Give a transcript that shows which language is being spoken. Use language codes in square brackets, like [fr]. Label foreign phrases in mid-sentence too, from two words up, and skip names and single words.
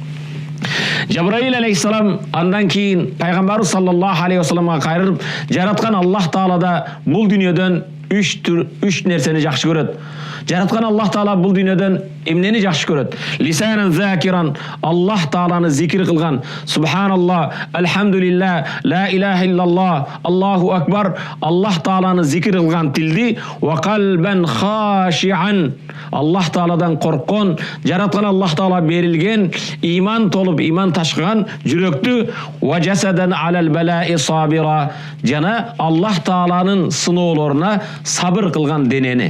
[ky] Жабраил алейхиссалам андан кийин пайгамбарыбыз [ar] صلى الله عليه وسلم [ky] кайрылып: "Жараткан Аллах таала да бул дүйнөдөн 3 нерсени жакшы көрөт. Жараткан Аллах таала бул дүйнөдөн эмнени жакшы көрөт? [ar] لسانا ذاكرا, [ky] Аллах тааланы зикир кылган. [ar] سبحان الله، الحمد لله، لا إله إلا الله، الله أكبر. [ky] Аллах тааланы зикир кылган тилди. [ar] وقلبا خاشعا, [ky] Аллах тааладан корккон, жараткан Аллах таала берилген иман толуп, иман ташкан жүрөктү. [ar] وجسدا على البلاء صابرا, [ky] жана Аллах тааланын сыноолоруна сабыр кылган денени."